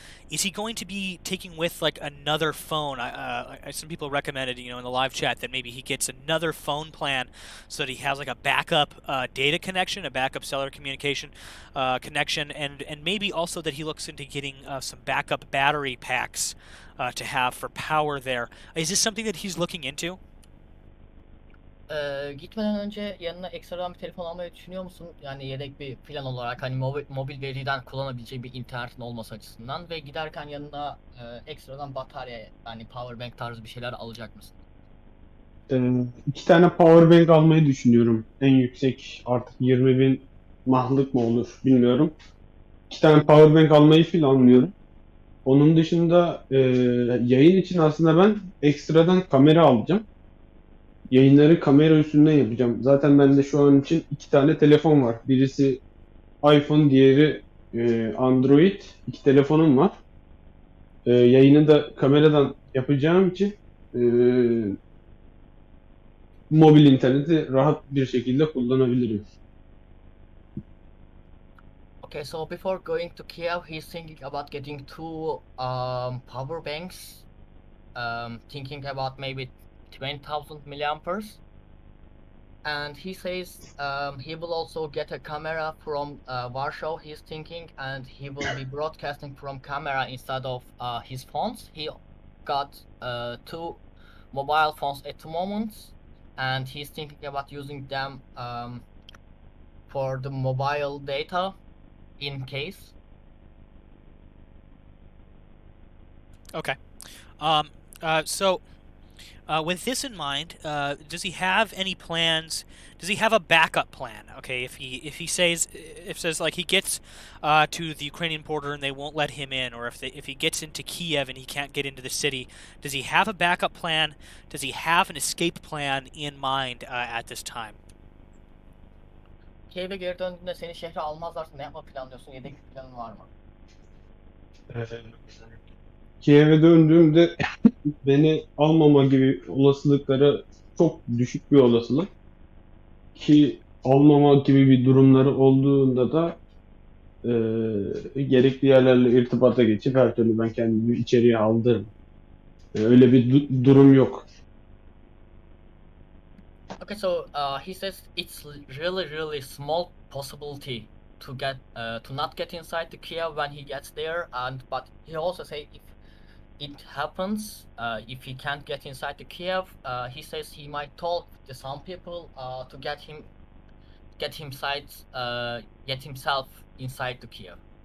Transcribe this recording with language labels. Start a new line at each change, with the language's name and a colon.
English: Is he going to be taking with like another phone? Some people recommended, in the live chat, that maybe he gets another phone plan so that he has like a backup data connection, a backup cellular communication connection, and maybe also that he looks into getting some backup battery packs to have for power there. Is this something that he's looking into?
Turkish: Gitmeden önce yanına ekstradan bir telefon almayı düşünüyor musun? Yani yedek bir plan olarak hani mobil veriden kullanabileceği bir internetin olması açısından ve giderken yanına ekstradan batarya yani powerbank tarzı bir şeyler alacak mısın? 2 tane powerbank almayı düşünüyorum. En yüksek artık 20.000 mAh'lık mı olur bilmiyorum. 2 tane powerbank almayı planlıyorum. Onun dışında yayın için aslında ben ekstradan kamera alacağım. Yayınları kamera üstünden yapacağım. Zaten bende şu an için 2 tane telefon var. Birisi iPhone, diğeri Android. 2 telefonum var. Yayını da kameradan yapacağım için mobil interneti rahat bir şekilde kullanabilirim.
English: Okay, so before going to Kiev, he's thinking about getting 2 power banks, thinking about maybe 20,000 milliamperes. And he says he will also get a camera from Warsaw, he's thinking, and he will be broadcasting from camera instead of his phones. He got 2 mobile phones at the moment, and he's thinking about using them for the mobile data in case. Okay. So With this in mind, does he have any plans? Does he have a backup plan? Okay, if says like he gets to the Ukrainian border and they won't let him in, or if he gets into Kiev and he can't get into the city, does he have a backup plan? Does he have an escape plan in mind at this time?
Turkish: Kiev'e geri döndüğünde seni şehre almazlarsa ne yapma planlıyorsun? Yedek bir planın var mı? Kiev'e döndüğümde beni almama gibi olasılıkları çok düşük bir olasılık. Ki almama gibi bir durumları olduğunda da gerekli yerlerle irtibata geçip her türlü ben kendimi içeriye aldırırım. Öyle bir durum yok.
English: Okay, so he says it's really small possibility to not get inside the Kiev when he gets there, and but he also say if it happens, if he can't get inside the Kiev, he says he might talk to some people to get himself inside the Kiev.